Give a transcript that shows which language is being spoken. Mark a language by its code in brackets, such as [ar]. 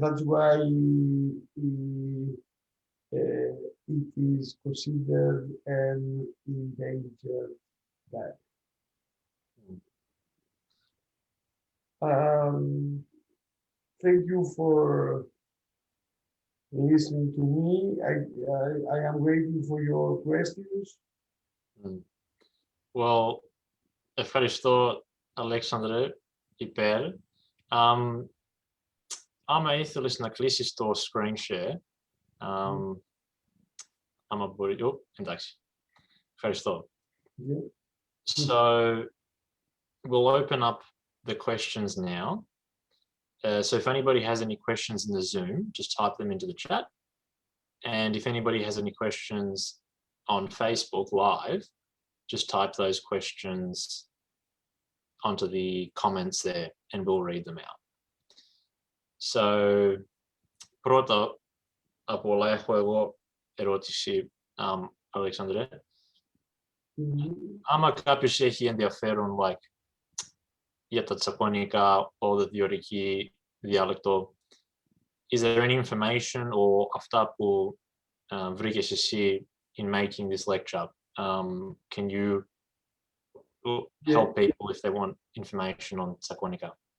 [en] That's why it is considered an endangered dialect. Thank you for listening to me. I am waiting for your questions. [el] Well, ευχαριστώ, Αλέξανδρε, υπέρ. Άμα ήθελες να κλείσεις το screen share, άμα μπορεί, εντάξει, ευχαριστώ. [en] Yeah. So we'll open up the questions now. So if anybody has any questions in the Zoom, just type them into the chat. And if anybody has any questions on Facebook Live, just type those questions onto the comments there and we'll read them out. [el] So, πρώτα απ' όλα έχω εγώ ερώτηση, Αλέξανδρε. Άμα κάποιος έχει ενδιαφέρον για τα Τσακώνικα [en] or the Doric [el] διάλεκτο, [en] is there any information or [el] αυτά που βρήκες εσύ [en] in making this lecture? Can you help people if they want information on Tsakonika?